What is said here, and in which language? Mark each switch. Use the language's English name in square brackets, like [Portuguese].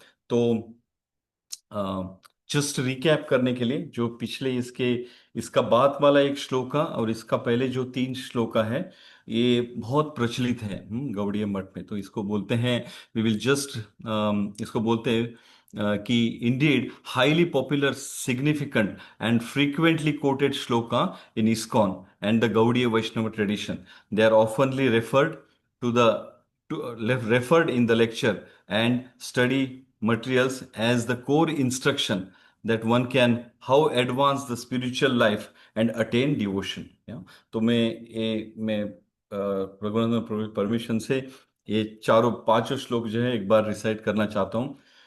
[Hindi] तो just recap करने के लिए जो पिछले इसका बाद वाला एक श्लोका और इसका पहले जो 3 श्लोका है ये बहुत प्रचलित है गौड़ीय मठ में। तो इसको बोलते हैं वी विल जस्ट इसको बोलते हैं कि [English] indeed highly popular, significant and frequently quoted shloka in ISKCON and the Gaudiya Vaishnava tradition. They are oftenly referred referred in the lecture and study materials as the core instruction that one can how advance the spiritual life and attain devotion. [Hindi] तो मैं Raghunath permission से ये 5 श्लोक जो है एक बार recite करना चाहता हूँ।